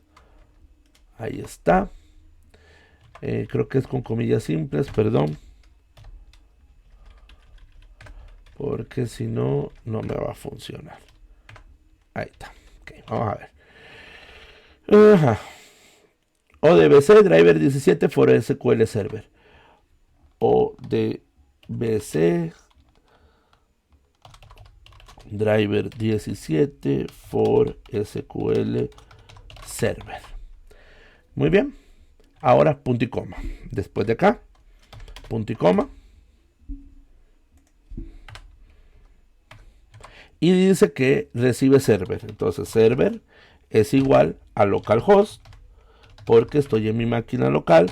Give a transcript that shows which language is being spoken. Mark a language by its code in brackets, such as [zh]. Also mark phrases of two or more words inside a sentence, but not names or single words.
[es] Ahí está. Creo que es con comillas simples, perdón. Porque si no, no me va a funcionar. Ahí está. Okay, vamos a ver. [en] ODBC driver 17 for SQL Server. ODBC driver 17 for SQL Server. [es] Muy bien. Ahora punto y coma. Después de acá, punto y coma. Y dice que recibe server. Entonces server es igual a localhost, porque estoy en mi máquina local.